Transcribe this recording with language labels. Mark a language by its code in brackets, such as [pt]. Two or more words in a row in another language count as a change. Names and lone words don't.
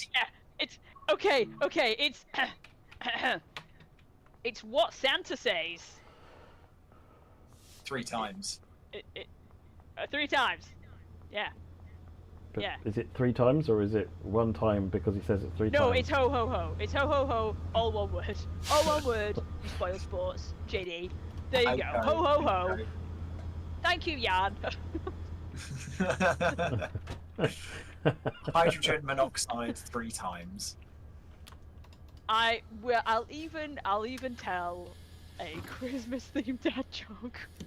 [en] Yeah, it's okay. Okay, it's it's what Santa says. 3 times. 3 times. Yeah. But Yeah. is it 3 times or is it 1 time because he says it 3 times? No, it's ho ho ho. It's ho ho ho. All one word. All one word. You spoil sports, JD. There you go. Ho ho ho. Thank you, Jan. Hydrogen monoxide 3 times. I'll even tell a Christmas themed dad joke.